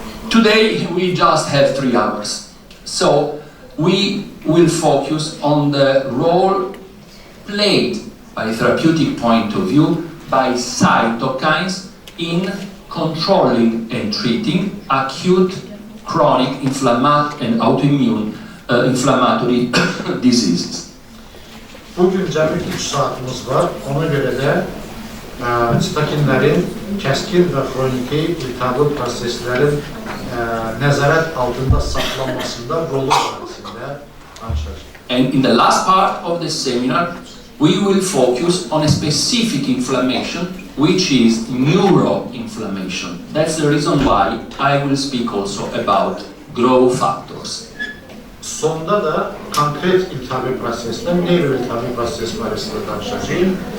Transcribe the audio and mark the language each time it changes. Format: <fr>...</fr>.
<en>Today we just have 3 hours, so we will focus on the role played by a therapeutic point of view by cytokines in controlling and treating acute, chronic, inflammatory and autoimmune inflammatory diseases.</en> <az>Bugün cəmi 3 saatımız var, ona görə də sitokinlərin kəskin və xroniki iltihablı proseslərin nəzarət altında saxlanmasında rolu barəsində danışacağıq.</az> <en>And in the last part of the seminar, we will focus on a specific inflammation, which is neuroinflammation. That's the reason why I will speak also about growth factors.</en> <az>Sonda da konkret iltihabi prosesdən neyroiltihabi proses barəsində danışacağım.</az>